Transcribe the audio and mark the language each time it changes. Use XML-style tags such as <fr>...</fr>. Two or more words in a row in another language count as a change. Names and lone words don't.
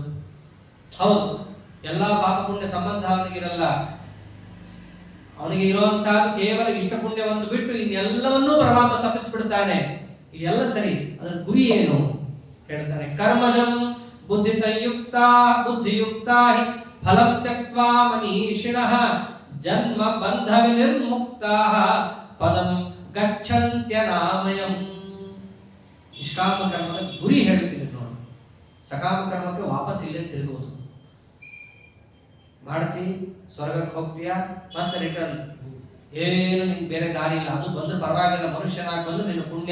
<kn>ಹೌದು, ಎಲ್ಲಾ ಪಾಪ ಪುಣ್ಯ ಸಂಬಂಧ ಅವನಿಗಿರಲ್ಲ. ಅವನಿಗೆ ಇರುವಂತಹದ್ದು ಕೇವಲ ಇಷ್ಟ ಪುಣ್ಯವನ್ನು ಬಿಟ್ಟು ಇನ್ನೆಲ್ಲವನ್ನೂ ಪರಮಾತ್ಮ ತಪ್ಪಿಸಿಬಿಡ್ತಾನೆ. ಇದೆಲ್ಲ ಸರಿ, ಅದರ ಗುರಿ ಏನು ಹೇಳ್ತಾನೆ.</kn> <sa>ಕರ್ಮಜಂ ಬುದ್ಧಿ ಬುದ್ಧಿಯುಕ್ತ ಫಲಂ ತ್ಯಕ್ತ್ವಾ ಮನೀಷಿಣಃ ಜನ್ಮ ಬಂಧ ವಿನಿರ್ಮುಕ್ತಾಃ ಪದಂ ಗಚ್ಚಂತ್ಯನಾಮಯಂ.</sa> <kn>ನಿಷ್ಕಾಮ ಕರ್ಮದ ಗುರಿ ಹೇಳ್ತೀನಿ ನೋಡಿ. ಸಕಾಮ ಕರ್ಮಕ್ಕೆ ವಾಪಸ್ ಇಲ್ಲೇ ತಿರುಗುವುದು. ಮಾಡ್ತಿ, ಸ್ವರ್ಗಕ್ಕೆ ಹೋಗ್ತೀಯಾ, ಮತ್ತೆ ರಿಟರ್ನ್. ಏನು ನಿಂಗೆ ಬೇರೆ ದಾರಿ ಇಲ್ಲ. ಅದು ಬಂದು ಪರವಾಗಿಲ್ಲ, ಮನುಷ್ಯನಾಗಿ ಬಂದು ನಿನ್ನ ಪುಣ್ಯ.</kn>